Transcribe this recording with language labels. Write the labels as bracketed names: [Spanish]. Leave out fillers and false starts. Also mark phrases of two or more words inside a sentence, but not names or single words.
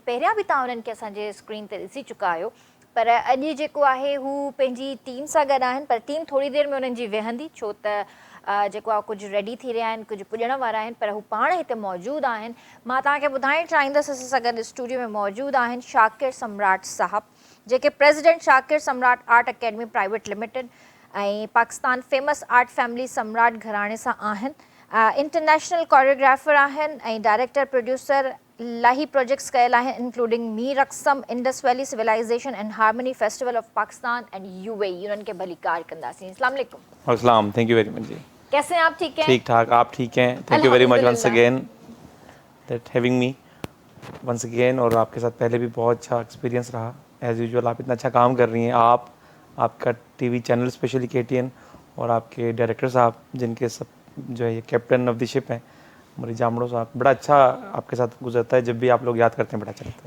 [Sindhi] पहिरियां बि तव्हां उन्हनि खे असांजे स्क्रीन ते ॾिसी चुका आहियो, पर अॼु जेको आहे हू पंहिंजी टीम सां गॾु आहिनि, पर टीम थोरी देरि में उन्हनि जी वेहंदी, छो त जेको आहे कुझु रेडी थी रहिया आहिनि, कुझु पुॼण वारा आहिनि, पर हू पाण हिते मौजूदु आहिनि। मां तव्हांखे ॿुधाइणु चाहींदसि असां सां गॾु स्टूडियो में मौजूदु आहिनि शाकिर सम्राट साहब, जेके प्रेसिडेंट शाकिर सम्राट आर्ट अकेडमी प्राइवेट लिमिटेड ऐं पाकिस्तान फेमस आर्ट फैमिली सम्राट घराणे सां आहिनि। [English] international choreographer [Sindhi] आहिनि ऐं [English] director producer [Sindhi] इलाही प्रोजेक्ट्स कयल आहिनि, इंक्लूडिंग मीर अक्सम, इंडस वैली सिविलाइजेशन एंड हार्मनी फेस्टिवल ऑफ पाकिस्तान एंड UAE। उन्हनि खे भली कार कंदासीं। [Arabic] السلام عليكم. अस्सलाम, [English] thank you very much जी। [Urdu] کیسے ہیں آپ؟ ٹھیک ہیں? ٹھیک ٹھاک، آپ ٹھیک ہیں? [English] thank you very much once again that having me once again. [Urdu] اور آپ کے ساتھ پہلے بھی بہت اچھا ایکسپیرینس رہا [English] as usual. [Urdu] آپ اتنا اچھا کام کر رہی ہیں، آپ کا ٹی وی چینل اسپیشلی KTN اور آپ کے ڈائریکٹر صاحب جن کے سب جو ہے یہ [English] captain of the ship [Urdu] ہیں مری جامڑو صاحب، بڑا اچھا آپ کے ساتھ گزرتا ہے. جب بھی آپ لوگ یاد کرتے ہیں بڑا اچھا لگتا ہے.